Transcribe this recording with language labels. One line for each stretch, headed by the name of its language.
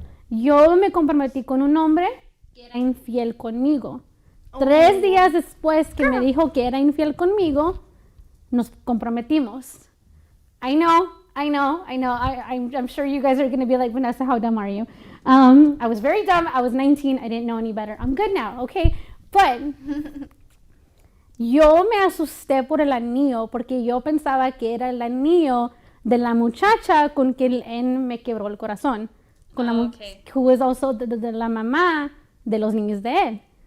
Spanish: yo me comprometí con un hombre que era infiel conmigo. 3 días después que me dijo que era infiel conmigo, nos comprometimos.
English: I know. I'm sure you guys are going to be like, Vanessa, how dumb are you? I was very dumb. I was 19. I didn't know any better. I'm good now, okay?
Spanish: But yo me asusté por el anillo porque yo pensaba que era el anillo de la muchacha con quien él me quebró el corazón. Con
English: who was also
Spanish: de la mamá de los niños de él.